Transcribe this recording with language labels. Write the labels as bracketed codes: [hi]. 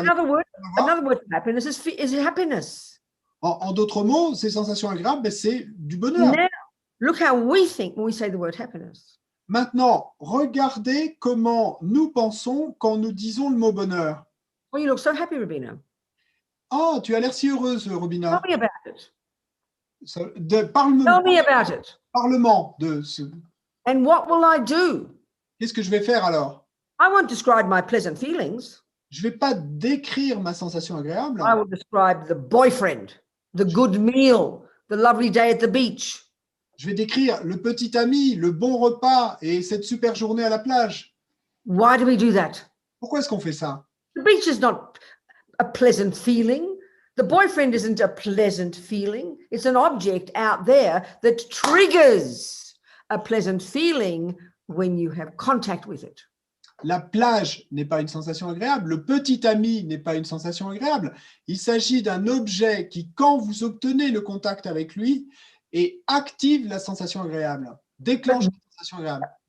[en] Another word for happiness is happiness. [fr] En d'autres mots, ces sensations agréables, c'est du bonheur. [en] Now, look how we think when we say the word happiness. [fr] Maintenant, regardez comment nous pensons quand nous disons le mot bonheur. [en] Well, you look so happy, Robina. [fr] Oh, tu as l'air si heureuse, Robina. [en] Tell me about it. [fr] Parle-moi [en] Tell me about it. [fr] parlement de ce. [en] And what will I do? [fr] Qu'est-ce que je vais faire alors? [en] I won't describe my pleasant feelings. [fr] Je ne vais pas décrire ma sensation agréable. [en] I will describe the boyfriend, the good meal, the lovely day at the beach. [fr] Je vais décrire le petit ami, le bon repas et cette super journée à la plage. [en] Why do we do that? [fr] Pourquoi est-ce qu'on fait ça? [en] The beach is not a pleasant feeling. The boyfriend isn't a pleasant feeling. It's an object out there that triggers a pleasant feeling when you have contact with it. [fr] La plage n'est pas une sensation agréable, le petit ami n'est pas une sensation agréable. Il s'agit d'un objet qui, quand vous obtenez le contact avec lui, et active la sensation agréable, déclenche la sensation agréable.